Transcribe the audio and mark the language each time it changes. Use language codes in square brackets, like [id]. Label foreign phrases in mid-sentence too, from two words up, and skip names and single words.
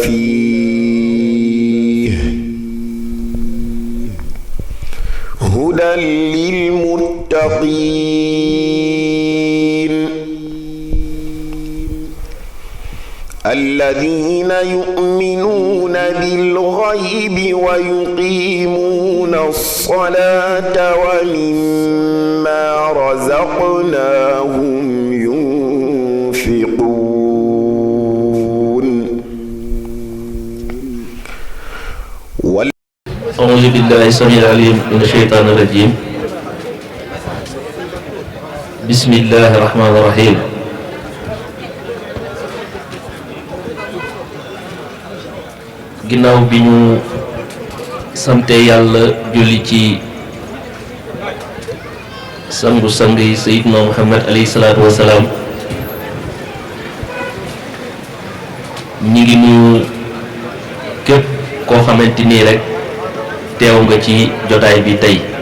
[ar] فيه هدى للمتقين الذين يؤمنون بالغيب ويقيمون الصلاة ومما رزقناهم ينفقون. أعوذ بالله السميع العليم من الشيطان الرجيم. بسم الله الرحمن الرحيم. [wo] ginnaaw bi ñu sante yàlla julli ci sangu-sang yi Seydina Muhammad [ar] عليه الصلاة والسلام, [wo] ñi ngi nuyu képp koo xamante nii rek teew nga ci jotaay bi tey,